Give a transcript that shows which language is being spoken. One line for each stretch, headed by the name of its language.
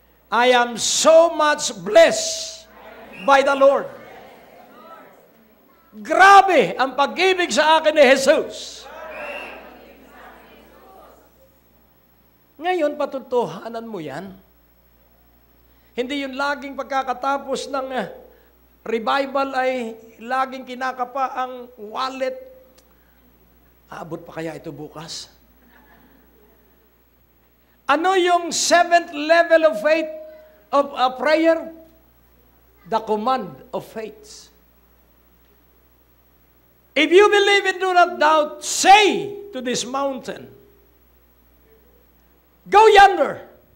English: I am so much blessed by the Lord.
Filipino: Grabe ang pag-ibig sa akin ni Jesus. Ngayon, patutuhanan mo yan. Hindi yung laging pagkakatapos ng revival ay laging kinakapa ang wallet. Aabot pa kaya ito bukas? Ano yung
English: 7th level of faith, of prayer? The command of faith. If you believe and do not doubt, say to this mountain, go yonder.